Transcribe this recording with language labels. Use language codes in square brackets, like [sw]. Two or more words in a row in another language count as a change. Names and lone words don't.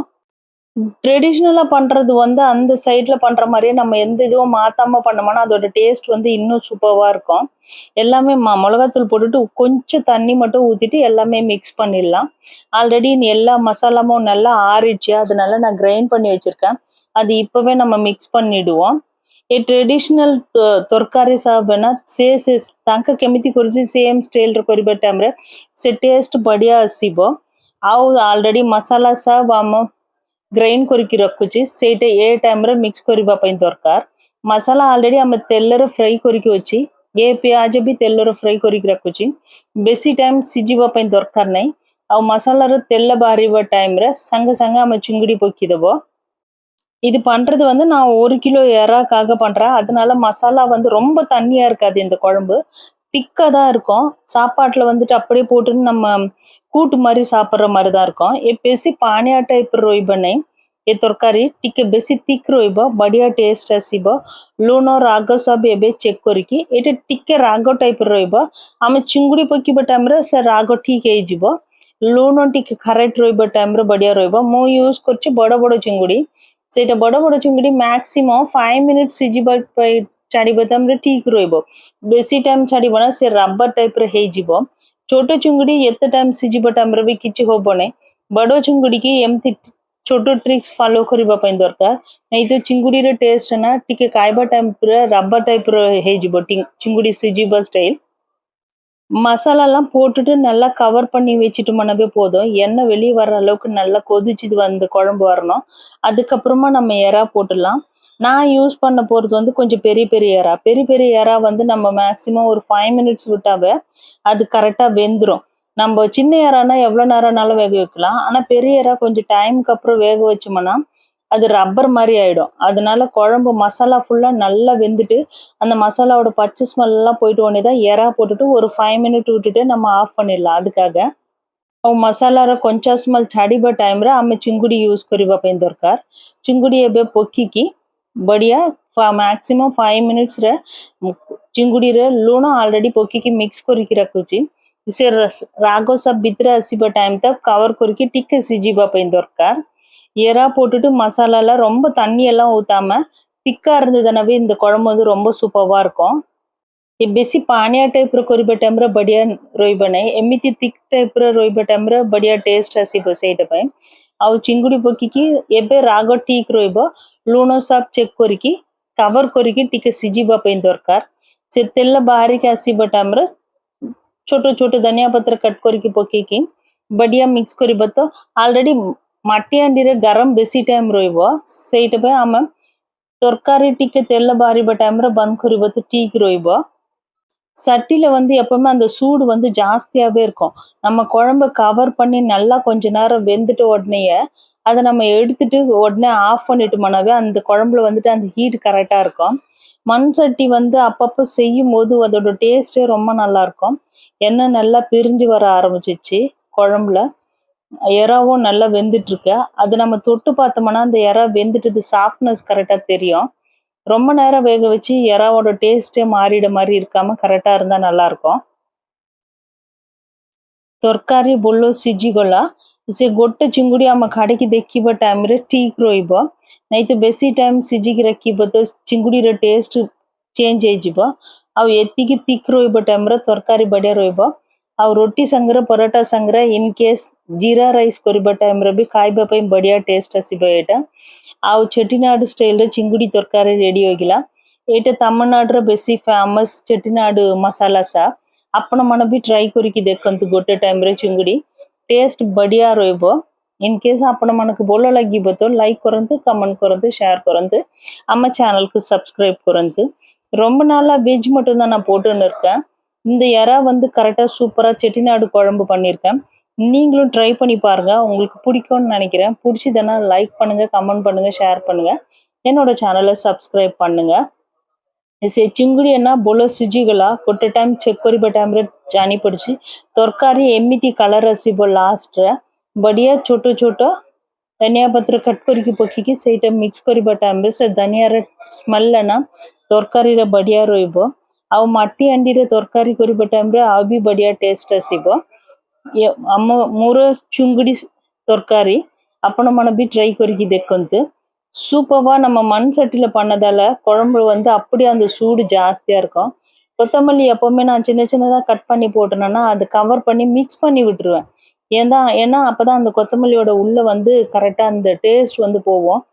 [ta] ட்ரெடிஷ்னலா பண்றது வந்து அந்த சைட்ல பண்ற மாரியே நம்ம எந்த இதுவும் மாத்தாம பண்ணோம்னா, அதோட டேஸ்ட் வந்து இன்னும் சூப்பர்வா இருக்கும். எல்லாமே மொளகாத்தூள் போட்டுட்டு கொஞ்சம் தண்ணி மட்டும் ஊத்திட்டு எல்லாமே மிக்ஸ் பண்ணிடலாம். ஆல்ரெடி எல்லா மசாலாமும் நல்லா ஆறிடுச்சு. அதனால நான் கிரைண்ட் பண்ணி வச்சிருக்கேன். அது இப்பவே நம்ம மிக்ஸ் பண்ணிடுவோம். [or] ଏ ଟ୍ରେଡିସନାଲ ତରକାରୀ ସାବ ନା ସେ ତାଙ୍କ କେମିତି କରୁଛି ସେମ୍ ଷ୍ଟାଇଲରେ କରିବା ଟାଇମରେ ସେ ଟେଷ୍ଟ ବଢିଆ ଆସିବ। ଆଉ ଅଲରେଡି ମସାଲା ସାବ ଆମ ଗ୍ରାଇଣ୍ଡ କରିକି ରଖୁଛି ସେଇଟା ଏ ଟାଇମରେ ମିକ୍ସ କରିବା ପାଇଁ ଦରକାର। ମସାଲା ଅଲରେଡି ଆମେ ତେଲରେ ଫ୍ରାଇ କରିକି ଅଛି। ଏ ପିଆଜ ବି ତେଲରେ ଫ୍ରାଇ କରିକି ରଖୁଛି। ବେଶୀ ଟାଇମ ସିଝିବା ପାଇଁ ଦରକାର ନାହିଁ। ଆଉ ମସାଲାର ତେଲ ବାହାରିବା ଟାଇମରେ ସାଙ୍ଗେ ସାଙ୍ଗେ ଆମେ ଚିଙ୍ଗୁଡ଼ି ପକେଇଦେବ। [ta] இது பண்றது வந்து நான் 1 கிலோ எறாக்காக பண்றேன். அதனால மசாலா வந்து ரொம்ப தண்ணியா இருக்காது இந்த குழம்பு. திக்கா தான் இருக்கும். சாப்பாட்டுல வந்துட்டு அப்படியே போட்டுன்னு நம்ம கூட்டு மாரி சாப்பிடுற மாரி தான் இருக்கும்। [or] ଏ ବେଶୀ ପାଣିଆ ଟାଇପର ରହିବ ନାହିଁ। ଏ ତରକାରୀ ଟିକେ ବେଶୀ thick ରହିବ, ବଢିଆ ଟେଷ୍ଟ ଆସିବ। ଲୁଣ ରାଗ ସବୁ ଏବେ ଚେକ୍ କରିକି ଏଇଟା ଟିକେ ରାଗ ଟାଇପର ରହିବ। ଆମେ ଚିଙ୍ଗୁଡ଼ି ପକେଇବା ଟାଇମରେ ସେ ରାଗ ଠିକ ହେଇଯିବ। ଲୁଣ ଟିକେ କରେକ୍ଟ ରହିବା ଟାଇମରେ ବଢିଆ ରହିବ। ମୁଁ ୟୁଜ କରୁଛି ବଡ ବଡ ଚିଙ୍ଗୁଡ଼ି। ସେଇଟା ବଡ ବଡ ଚିଙ୍ଗୁଡ଼ି ମ୍ୟାକ୍ସିମମ୍ 5 ମିନିଟ୍ ସିଝିବା ପାଇଁ ଛାଡ଼ିବା ଟାଇମରେ ଠିକ ରହିବ। ବେଶୀ ଟାଇମ ଛାଡ଼ିବ ନା ସେ ରବର ଟାଇପର ହେଇଯିବ। ଛୋଟ ଚିଙ୍ଗୁଡ଼ି ଏତେ ଟାଇମ ସିଝିବା ଟାଇମରେ ବି କିଛି ହବ ନାହିଁ। ବଡ ଚିଙ୍ଗୁଡ଼ିକି ଏମିତି ଛୋଟ ଟ୍ରିକ୍ସ ଫଲୋ କରିବା ପାଇଁ ଦରକାର। ନାଇଁ ତ ଚିଙ୍ଗୁଡ଼ିର ଟେଷ୍ଟ ନା ଟିକେ ଖାଇବା ଟାଇମରେ ରବର ଟାଇପର ହେଇଯିବ ଚିଙ୍ଗୁଡ଼ି ସିଝିବା ଷ୍ଟାଇଲ। [ta] மசாலாலாம் போட்டுட்டு நல்லா கவர் பண்ணி வச்சுட்டோம்னாவே போதும்। எண்ணெய் வெளியே வர அளவுக்கு நல்லா கொதிச்சு வந்து குழம்பு வரணும்। அதுக்கப்புறமா நம்ம எறா போட்டுடலாம்। நான் யூஸ் பண்ண போறது வந்து கொஞ்சம் பெரிய பெரிய எறா। பெரிய பெரிய எறா வந்து நம்ம மேக்சிமம் ஒரு 5 மினிட்ஸ் விட்டாவே அது கரெக்டா வெந்துரும்। நம்ம சின்ன எறானா எவ்வளவு நேரம்னாலும் வேக வைக்கலாம்। ஆனா பெரிய எறா கொஞ்சம் டைமுக்கு அப்புறம் வேக வச்சோம்னா அது ரப்பர் மாதிரி ஆயிடும்। அதனால குழம்பு மசாலா ஃபுல்லா நல்லா வெந்துட்டு அந்த மசாலாவோட பச்சை ஸ்மெல் எல்லாம் போயிட்டு உடனே தான் எறா போட்டுட்டு ஒரு 5 மினிட் விட்டுட்டு நம்ம ஆஃப் பண்ணிடலாம்। [or] அதுக்காக ଆଉ ମସଲାର କଞ୍ଚା ସ୍ମେଲ୍ ଛାଡ଼ିବା ଟାଇମରେ ଆମେ ଚିଙ୍ଗୁଡ଼ି ୟୁଜ୍ କରିବା ପାଇଁ ଦରକାର। ଚିଙ୍ଗୁଡ଼ି ଏବେ ପକେଇକି ବଢ଼ିଆ ମ୍ୟାକ୍ସିମମ୍ 5 ମିନିଟ୍ସରେ ଚିଙ୍ଗୁଡ଼ିରେ ଲୁଣ ଅଲରେଡ଼ି ପକେଇକି ମିକ୍ସ କରିକି ରଖୁଛି। ସେ ରାଗ ସବୁ ଭିତରେ ଆସିବା ଟାଇମ୍ ତକ கவர் କରିକି ଟିକେ ସିଝିବା ପାଇଁ ଦରକାର। [ta] எறா போட்டுட்டு மசாலாலாம் ரொம்ப தண்ணி எல்லாம் ஊத்தாம திக்கா இருந்ததுனாவே இந்த குழம்பு வந்து ரொம்ப சூப்பராக இருக்கும்। [or] ଏ ବେଶୀ ପାଣିଆ ଟାଇପର କରିବା ଟାଇମରେ ବଢିଆ ରହିବ ନାହିଁ। ଏମିତି ଥିକ୍ ଟାଇପର ରହିବା ଟାଇମରେ ବଢିଆ ଟେଷ୍ଟ ଆସିବ ସେଇଟା ପାଇଁ। ଆଉ ଚିଙ୍ଗୁଡ଼ି ପକେଇକି ଏବେ ରାଗ ଠିକ ରହିବ। ଲୁଣ ସବୁ ଚେକ୍ କରିକି କଭର କରିକି ଟିକେ ସିଝିବା ପାଇଁ ଦରକାର। ସେ ତେଲ ବାହାରିକି ଆସିବା ଟାଇମରେ ଛୋଟ ଛୋଟ ଧନିଆ ପତ୍ର କଟ୍ କରିକି ପକେଇକି ବଢିଆ ମିକ୍ସ କରିବ। ତ ଅଲରେଡି ମାଟି ହାଣ୍ଡିରେ ଗରମ ବେଶୀ ଟାଇମ ରହିବ। ସେଇଟା ପାଇଁ ଆମେ ତରକାରୀ ଟିକେ ତେଲ ବାହାରିବା ଟାଇମରେ ବନ୍ଦ କରିବ ତ ଠିକ ରହିବ। [ta] சட்டியில வந்து எப்பவுமே அந்த சூடு வந்து ஜாஸ்தியாவே இருக்கும்। நம்ம குழம்ப கவர் பண்ணி நல்லா கொஞ்ச நேரம் வெந்துட்ட உடனேயே அதை நம்ம எடுத்துட்டு உடனே ஆஃப் பண்ணிட்டோம்னாவே அந்த குழம்புல வந்துட்டு அந்த ஹீட் கரெக்டா இருக்கும்। மண் சட்டி வந்து அப்பப்போ செய்யும் போது அதோட டேஸ்டே ரொம்ப நல்லா இருக்கும்। எண்ணெய் நல்லா பிரிஞ்சு வர ஆரம்பிச்சிச்சு குழம்புல। எறாவும் நல்லா வெந்துட்டு இருக்கு। அது நம்ம தொட்டு பார்த்தோம்னா அந்த எறா வெந்துட்டு சாஃப்ட்னஸ் கரெக்டா தெரியும்। ரொம்ப நேரம் வேக வச்சு எறாவோட டேஸ்டே மாறிட மாதிரி இருக்காம கரெக்டா இருந்தா நல்லா இருக்கும்। [or] ତରକାରୀ ଭଲ ସିଝିଗଲା। ସେ ଗୋଟେ ଚିଙ୍ଗୁଡ଼ି ଆମ କାଢ଼ିକି ଦେଖିବା ଟାଇମରେ ଠିକ ରହିବ। ନାଇଁ ତ ବେଶୀ ଟାଇମ ସିଝିକି ରଖିବ ତ ଚିଙ୍ଗୁଡ଼ିର ଟେଷ୍ଟ ଚେଞ୍ଜ ହେଇଯିବ। ଆଉ ଏତିକି thick ରହିବ ଟାଇମରେ ତରକାରୀ ବଢିଆ ରହିବ। ଆଉ ରୁଟି ସାଙ୍ଗରେ ପରଟା ସାଙ୍ଗରେ ଇନ୍ କେସ୍ ଜିରା ରାଇସ୍ କରିବା ଟାଇମରେ ବି ଖାଇବା ପାଇଁ ବଢିଆ ଟେଷ୍ଟ ଆସିବ ଏଇଟା। ଆଉ ଚେଟିନାଡ଼ ଷ୍ଟାଇଲରେ ଚିଙ୍ଗୁଡ଼ି ତରକାରୀ ରେଡି ହୋଇଗଲା। ଏଇଟା ତାମିଲନାଡୁର ବେଶୀ ଫେମସ୍ ଚେଟିନାଡ଼ ମସାଲା ସାପ। ଆପଣମାନେ ବି ଟ୍ରାଏ କରିକି ଦେଖନ୍ତୁ ଗୋଟେ ଟାଇମରେ ଚିଙ୍ଗୁଡ଼ି ଟେଷ୍ଟ ବଢିଆ ରହିବ। ଇନ୍ କେସ୍ ଆପଣମାନଙ୍କୁ ଭଲ ଲାଗିବ ତ லைக் କରନ୍ତୁ, கமெண்ட் କରନ୍ତୁ, ஷேர் କରନ୍ତୁ, [ta] நம்ம சேனலுக்கு சப்ஸ்கிரைப் [or] କରନ୍ତୁ। [ta] ரொம்ப நாளா வெஜ் மட்டும் தான் நான் போட்டுன்னு இருக்கேன்। இந்த எறா வந்து கரெக்டா சூப்பரா செட்டிநாடு குழம்பு பண்ணியிருக்கேன்। நீங்களும் ட்ரை பண்ணி பாருங்க, உங்களுக்கு பிடிக்கும்னு நினைக்கிறேன்। பிடிச்சதுன்னா லைக் பண்ணுங்க, கமெண்ட் பண்ணுங்க, ஷேர் பண்ணுங்க, என்னோட சேனலை சப்ஸ்கிரைப் பண்ணுங்க। [or] ସେ ଚିଙ୍ଗୁଡ଼ି ନା ଭଲ ସିଝିଗଲା। ଗୋଟେ ଟାଇମ ଚେକ୍ କରିବା ଟାଇମରେ ଜାଣିପଡ଼ିଛି ତରକାରୀ ଏମିତି କଲର ଆସିବ ଲାଷ୍ଟରେ। ବଢିଆ ଛୋଟ ଛୋଟ ଧନିଆ ପତ୍ର କଟ୍ କରିକି ପକେଇକି ସେଇଟା ମିକ୍ସ କରିବା ଟାଇମ୍ରେ ସେ ଧନିଆର ସ୍ମେଲ୍ ନା ତରକାରୀରେ ବଢ଼ିଆ ରହିବ। ଆଉ ମାଟି ହାଣ୍ଡିରେ ତରକାରୀ କରିବା ଟାଇମ୍ରେ ଆଉ ବି ବଢ଼ିଆ ଟେଷ୍ଟ ଆସିବ। ମୋର ଚୁଙ୍ଗୁଡ଼ି ତରକାରୀ ଆପଣମାନେ ବି ଟ୍ରାଏ କରିକି ଦେଖନ୍ତୁ [ta] சூப்பர்வா நம்ம மண் சட்டியில் பண்ணதால குழம்பு வந்து அப்படியே அந்த சூடு ஜாஸ்தியாக இருக்கும். கொத்தமல்லி எப்போவுமே நான் சின்ன சின்னதாக கட் பண்ணி போட்டேன்னா அது கவர் பண்ணி மிக்ஸ் பண்ணி விட்டுருவேன். ஏன்னா அப்போ தான் அந்த கொத்தமல்லியோட உள்ளே வந்து கரெக்டாக அந்த டேஸ்ட் வந்து போவோம்.